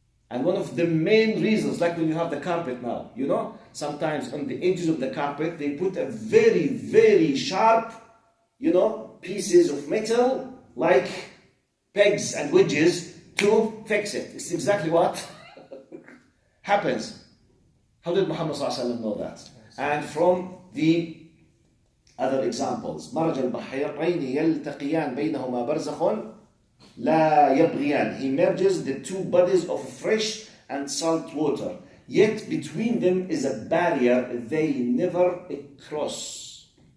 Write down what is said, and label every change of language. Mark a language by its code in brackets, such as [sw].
[en] And one of the main reasons, like when you have the carpet now, sometimes on the edges of the carpet, they put a very, very sharp, pieces of metal, like pegs and wedges to fix it. It's exactly what happens. How did Muhammad ﷺ know that? And from the other examples, [ar] مرج البحرين يلتقيان بينهما برزخ لا يبغيان. [en] He merges the 2 bodies of fresh and salt water, yet between them is a barrier they never cross.